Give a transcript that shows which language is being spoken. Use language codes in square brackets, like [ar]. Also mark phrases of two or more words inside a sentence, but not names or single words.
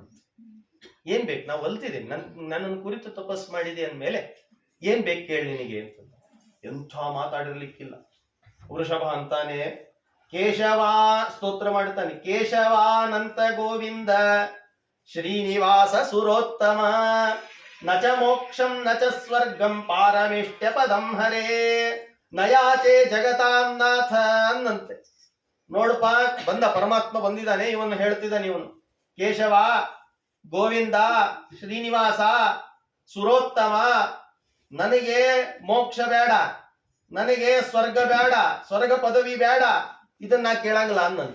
[kn] ಏನ್ ಬೇಕು, ನಾವು ಒಲ್ತಿದ್ದೀನಿ, ನನ್ನನ್ನು ಕುರಿತು ತಪಸ್ ಮಾಡಿದೆ ಅಂದ್ಮೇಲೆ ಏನ್ ಬೇಕು ಕೇಳಿ ನಿನಗೆ ಅಂತ. ಎಂಥ ಮಾತಾಡಿರ್ಲಿಕ್ಕಿಲ್ಲ. ವೃಷಭ ಅಂತಾನೆ, ಕೇಶವ ಸ್ತೋತ್ರ ಮಾಡ್ತಾನೆ, [sa] ಕೇಶವಾನಂತ ಗೋವಿಂದ ಶ್ರೀನಿವಾಸ ಸುರೋತ್ತಮ ನಚ ಮೋಕ್ಷಂ ನಚ ಸ್ವರ್ಗಂ ಪಾರಮಿಷ್ಟ್ಯ ಪದಂ ಹರೇ ನಯಾಚೆ ಜಗತಾಂ ನಾಥ ಅನ್ನಂತೆ. [kn] ನೋಡಪ್ಪ, ಬಂದ ಪರಮಾತ್ಮ ಬಂದಿದ್ದಾನೆ, ಇವನು ಹೇಳ್ತಿದ್ದಾನೆ, ಇವನು ಕೇಶವ, ಗೋವಿಂದ, ಶ್ರೀನಿವಾಸ, ಸುರೋತ್ತಮ, ನನಗೆ ಮೋಕ್ಷ ಬೇಡ, ನನಗೆ ಸ್ವರ್ಗ ಬೇಡ, ಸ್ವರ್ಗ ಪದವಿ ಬೇಡ, ಇದನ್ನ ಕೇಳಂಗಿಲ್ಲ ಅನ್ನಂತ.